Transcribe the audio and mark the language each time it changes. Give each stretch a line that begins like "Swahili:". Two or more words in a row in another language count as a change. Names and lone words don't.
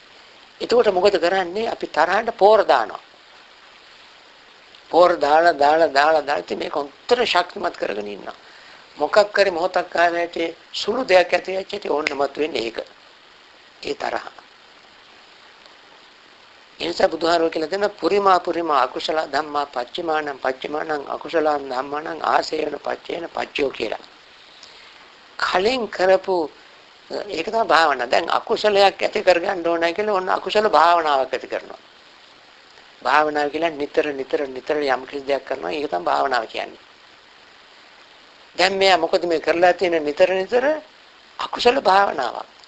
Sinhala: එතකොට මොකද කරන්නේ? අපි තරහට පෝර දානවා. පෝර දාලා ඉතින් මේක උත්තර ශක්තිමත් කරගෙන ඉන්නවා. මොකක් කරේ මොහොතක් ආවේට සුළු දෙයක් ඇති වෙච්ච ඕනමත් වෙන්නේ ඒක. ඒ තරහ. එනිසා බුදුහාරෝ කියලා දෙන
Pali: පුරිමා අකුසල ධම්මා පච්චමානං අකුසලං ධම්මානං ආසේවන පච්චේන පච්චයෝ කියලා.
Sinhala: කලින් කරපු ඒක තමයි භාවනාව. දැන් අකුසලයක් ඇති කරගන්න ඕනයි කියලා ඔන්න අකුසල භාවනාවක් ඇති කරනවා. භාවනාව කියලා නිතර යම් කිසි දෙයක් කරනවා. ඒක තමයි භාවනාව කියන්නේ. දැන් මෙයා මොකද මේ කරලා තියෙන නිතර අකුසල භාවනාවක්.